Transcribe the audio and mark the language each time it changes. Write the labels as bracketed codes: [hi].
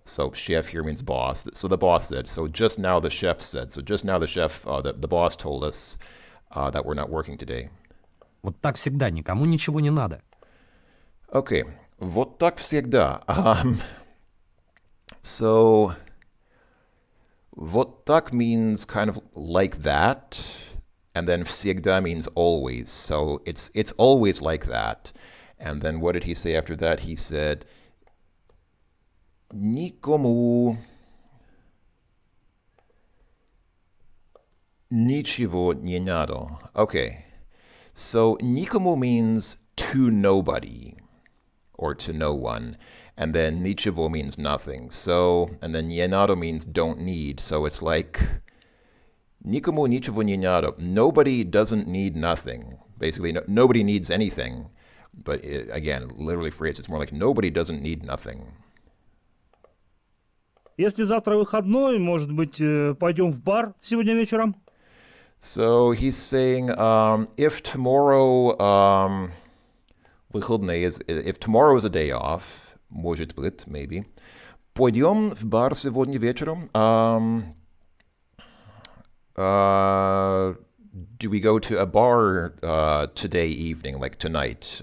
[en] So chef here means boss. So the boss said. So just now the chef said. So just now the chef, the boss told us that we're not working today. [ru] Вот так всегда, никому ничего не надо. [en] Okay, [ru] вот так всегда. [en] So, [ru] вот так [en] means kind of like that, and then всегда means always. So it's always like that. And then what did he say after that? He said, [ru] никому ничего не надо. [en] Okay, so никому means to nobody, or to no one. And then nichivo means nothing. So, and then yenado means don't need. So it's like nikomu nichivo yenado. Nobody doesn't need nothing. Basically, nobody needs anything. But again, literally phrased, it's more like nobody doesn't need nothing. [ru] Если завтра выходной, может быть, пойдем в бар сегодня вечером? [en] So he's saying if tomorrow выходные if tomorrow is a day off, [ru] может быть, [en] maybe, [ru] пойдем в бар сегодня вечером. [en] Do we go to a bar today evening, like tonight?